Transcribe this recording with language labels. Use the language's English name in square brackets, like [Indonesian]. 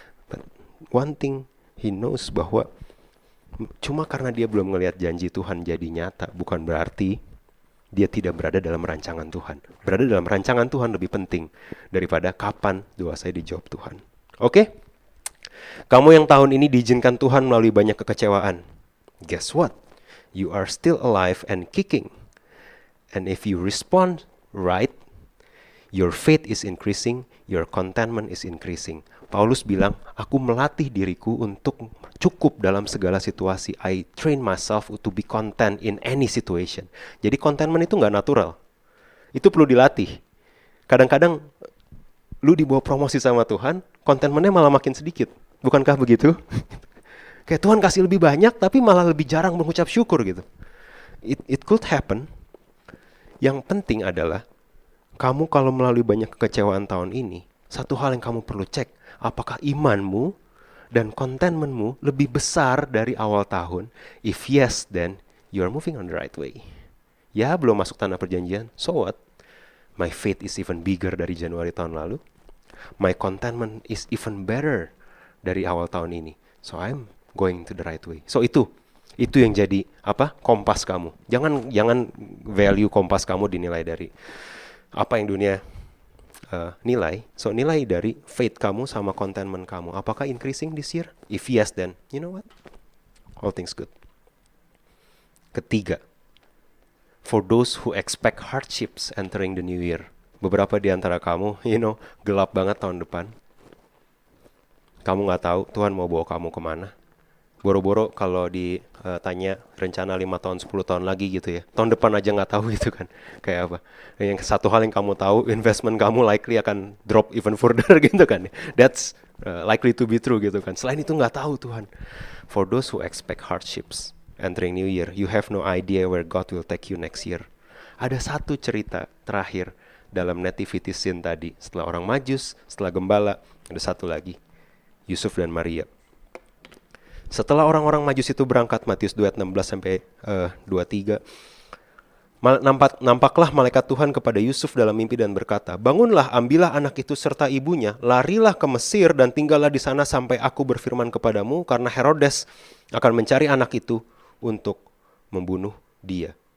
[English] But one thing he knows, [Indonesian] bahwa cuma karena dia belum ngelihat janji Tuhan jadi nyata, bukan berarti dia tidak berada dalam rancangan Tuhan. Berada dalam rancangan Tuhan lebih penting daripada kapan doa saya dijawab Tuhan. Oke? Kamu yang tahun ini diizinkan Tuhan melalui banyak kekecewaan. [English] Guess what? You are still alive and kicking. And if you respond right, your faith is increasing, your contentment is increasing. [Indonesian] Paulus bilang, aku melatih diriku untuk cukup dalam segala situasi. [English] I train myself to be content in any situation. [Indonesian] Jadi contentment itu gak natural. Itu perlu dilatih. Kadang-kadang lu dibawa promosi sama Tuhan, contentmentnya malah makin sedikit. Bukankah begitu? Kayak Tuhan kasih lebih banyak, tapi malah lebih jarang mengucap syukur gitu. [English] It could happen. [Indonesian] Yang penting adalah, kamu kalau melalui banyak kekecewaan tahun ini, satu hal yang kamu perlu cek, apakah imanmu dan contentmentmu lebih besar dari awal tahun? [English] If yes, then you are moving on the right way. [Indonesian] Ya, belum masuk tanah perjanjian, [English] so what? My faith is even bigger [Indonesian] dari Januari tahun lalu. [English] My contentment is even better [Indonesian] dari awal tahun ini. [English] So I'm going to the right way. [Indonesian] So itu yang jadi kompas kamu. Jangan value kompas kamu dinilai dari apa yang dunia nilai. So nilai dari faith kamu sama contentment kamu. [English] Apakah increasing this year? If yes, then you know what? All things good. Ketiga, for those who expect hardships entering the new year. [Indonesian] Beberapa di antara kamu, gelap banget tahun depan. Kamu gak tahu Tuhan mau bawa kamu kemana. Boro-boro kalau ditanya rencana 5 tahun, 10 tahun lagi gitu ya. Tahun depan aja gak tahu gitu kan. Kayak apa. Yang satu hal yang kamu tahu, investment kamu likely akan drop even further gitu kan. [English] That's likely to be true [Indonesian] gitu kan. Selain itu gak tahu Tuhan. [English] For those who expect hardships entering new year, you have no idea where God will take you next year. [Indonesian] Ada satu cerita terakhir dalam nativity scene tadi. Setelah orang Majus, setelah gembala, ada satu lagi. Yusuf dan Maria. Setelah orang-orang Majus itu berangkat, Matius 2:16-23, nampaklah malaikat Tuhan kepada Yusuf dalam mimpi dan berkata, bangunlah, ambillah anak itu serta ibunya, larilah ke Mesir dan tinggallah di sana sampai aku berfirman kepadamu, karena Herodes akan mencari anak itu untuk membunuh dia.